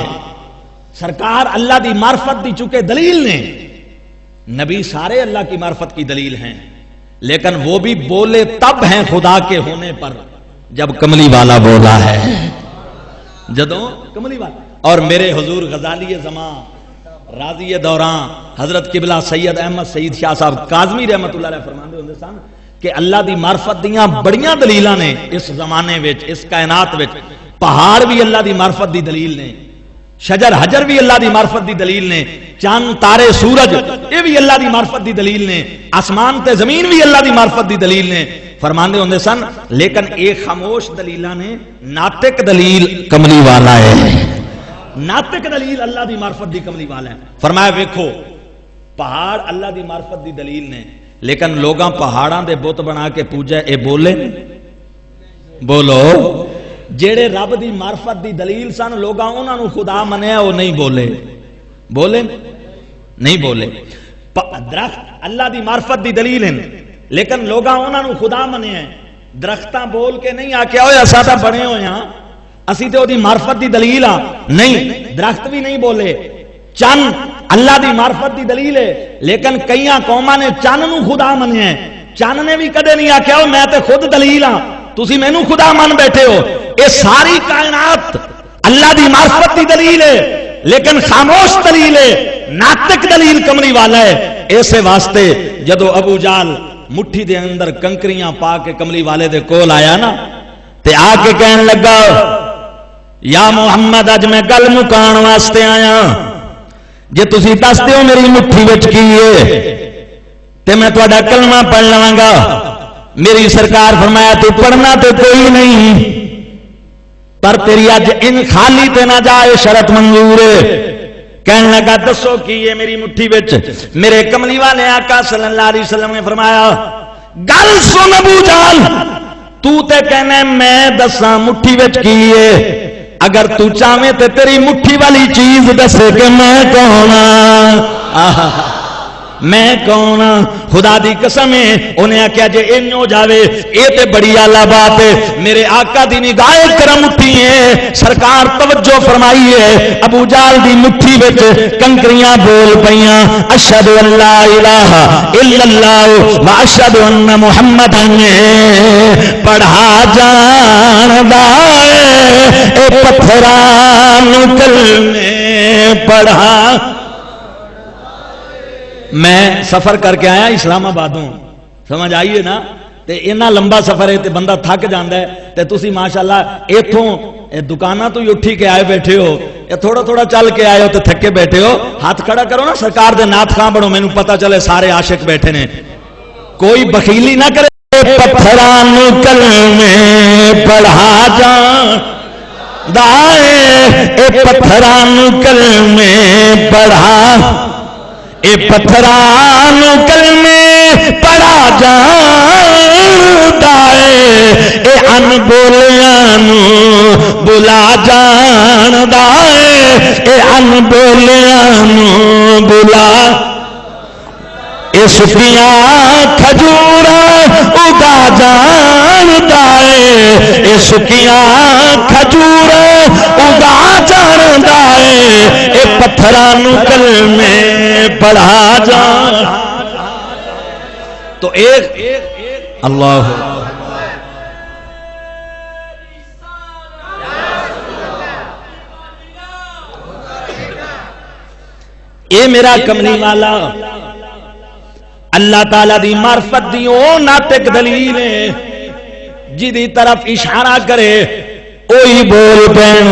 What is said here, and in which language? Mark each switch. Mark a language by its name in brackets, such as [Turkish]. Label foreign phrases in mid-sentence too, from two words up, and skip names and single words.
[Punjabi] سرکار اللہ دی معرفت دی چکے دلیل نے، [Urdu] نبی سارے اللہ کی معرفت کی دلیل ہیں، لیکن وہ بھی بولے تب ہیں خدا کے ہونے پر جب کملی والا بولا ہے، [Punjabi] جدوں کملی والا۔ اور میرے حضور غزالی زمان راضی دوراں حضرت قبلہ سید احمد سعید شاہ صاحب کاظمی [Arabic] رحمت اللہ علیہ [Punjabi] فرماندے ہوندے سن کہ اللہ دی معرفت دیاں بڑیاں دلیلاں نے اس زمانے وچ، اس کائنات وچ۔ پہاڑ بھی اللہ دی معرفت دی دلیل نے، شجر حجر بھی اللہ دی معرفت دی دلیل نے، چاند تارے سورج یہ بھی اللہ دی معرفت دی دلیل نے، آسمان تے زمین بھی اللہ دی معرفت دی دلیل نے۔ فرماندے ہوندے سن لیکن ایک خاموش دلیلاں نے، ناطق دلیل کملی والا ہے، ناطق دلیل اللہ دی معرفت دی کملی والا ہے۔ فرمایا ویکھو پہاڑ اللہ دی معرفت دی دلیل نے، لیکن لوگاں پہاڑاں دے بت بنا کے پوجا، اے بولے بولو جیڑے رب دی معرفت دی دلیل سن لوگاں انہاں نو خدا منیا، وہ نہیں بولے، بولے نہیں بولے۔ درخت اللہ دی معرفت دی دلیل ہیں لیکن لوگاں انہاں نو خدا منیا، درختاں بول کے نہیں آکھیا ہوئے اساں تاں بنے ہوئے ہاں، اسی تے او دی معرفت دی دلیل ہاں، نہیں، درخت بھی نہیں بولے۔ چند اللہ دی معرفت دی دلیل ہے لیکن کئیاں قوماں نے چند نو خدا منیا، چند نے بھی کدے نہیں آکھیا میں تے خود دلیل ہاں، تسی مینوں خدا من بیٹھے ہو۔ اے ساری کائنات اللہ دی معرفت دی دلیل ہے لیکن خاموش دلیل ہے، ناطق دلیل کملی والا ہے۔ ایسے واسطے جدو ابو جال مٹھی دے اندر کنکریاں پا کے کملی والے دے کول آیا نا تے آ کے کہن لگا یا محمد اج میں گل مکان واسطے آیا، جے تسی دس دیو میری مٹھی وچ کی ہے تے میں تہاڈا کلمہ پڑھ لواں گا۔ میری سرکار فرمایا تو پڑھنا تو کوئی نہیں پر تیری اج ان خالی تے نہ جائے، شرط منظور ہے۔ کہنے لگا دسو کی یہ میری مٹھی وچ؟ میرے کملی والے آقا [Arabic] صلی اللہ علیہ وسلم [Punjabi] نے فرمایا گل سن ابو جال، تو تے کہنے میں دساں مٹھی وچ کی ہے، اگر تو چاہے تے تیری مٹھی والی چیز دسے کہ میں کون ہاں، میں کون؟ خدا دی قسم ہے انہیں آکھیا جے این ہو جاوے اے تے بڑی اعلی بات ہے۔ میرے آقا دی نگاہ کرم اٹھی ہے، سرکار توجہ فرمائی ہے، ابو جال دی مٹھی وچ کنکریاں بول پیاں، [Arabic] اشہد ان لا الہ الا اللہ و اشہد ان محمدن [Punjabi] پڑھا جاندا اے پتھراں نو کلمے پڑھا۔ میں سفر کر کے آیا اسلام آبادوں، سمجھ آئیے نا، تے اتنا لمبا سفر ہے تے بندہ تھک جاندا ہے، تے تسی ماشاءاللہ ایتھوں دکاناں تو ہی اٹھی کے آئے بیٹھے ہو، یا تھوڑا تھوڑا چل کے آئے ہو تے تھکے بیٹھے ہو، ہاتھ کھڑا کرو نا سرکار دے نعت خواں بنو، مینوں پتہ چلے سارے عاشق بیٹھے نے، کوئی بخیلی نہ کرے۔ پتھراں نو کلمے پڑھا جاندا اے پتھراں نو کلمے پڑھا، اے پتھراں نو کلمے پڑھا جاندا اے ان بولیاں نو بلا جاندا اے ان بولیاں نو بلا، اے سکیاں کھجور اگا جاندا اے، اے سکیاں کھجور اگا جاندا اے، اے پتھراں نو کلمے پڑھا جان. تو ایک اللہ اے میرا کملی والا اللہ تعالی دی معرفت دی او ناطق دلیل ہے جی دی طرف اشارہ کرے اوہی بول پین.